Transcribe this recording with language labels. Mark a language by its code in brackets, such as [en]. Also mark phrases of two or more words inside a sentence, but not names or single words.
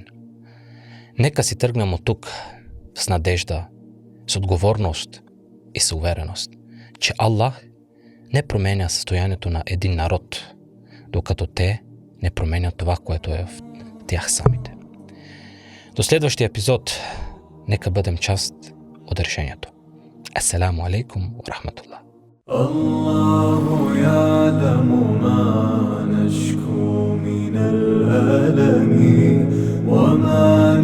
[bg] Нека си тръгнем от тук с надежда, с отговорност и с увереност, че Аллах не променя състоянието на един народ, докато те не променят това, което е в тях самите. До следващия епизод, нека бъдем част от решението. [ar] السلام عليكم ورحمة الله. الله يعلم ما نشكو من الألم وما